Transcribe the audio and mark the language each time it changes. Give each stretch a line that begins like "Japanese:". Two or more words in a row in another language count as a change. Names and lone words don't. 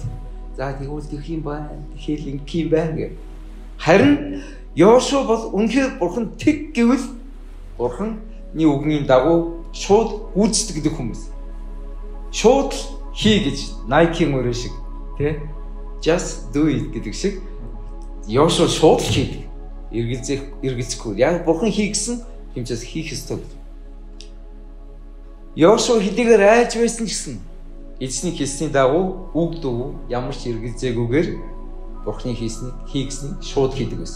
Mongolian: За тэгвэл тэгэх юм байна. Хэл ингэх юм байна гэх. Харин Йошуа бол үнэхээр Бурхан тэг гэвэл Бурханы үгний дагуу шууд гүйцэтгэдэг хүмүүс. Шууд хий гэж Nike-ийн өрөө шиг тий
English: just do it
Mongolian: гэдэг шиг Йошуа шууд хийдэг. Эргэлзэхгүй. Яг Бурхан хий гэсэн хэмжээс хийх ёстой. Йошуа хэдийгээр айж байсан ч гэсэн эзний хэлсний дагуу үг дүү ямар ч эргэлзээгүйгээр Бурханы хийгснийг шууд хийдэг байсан.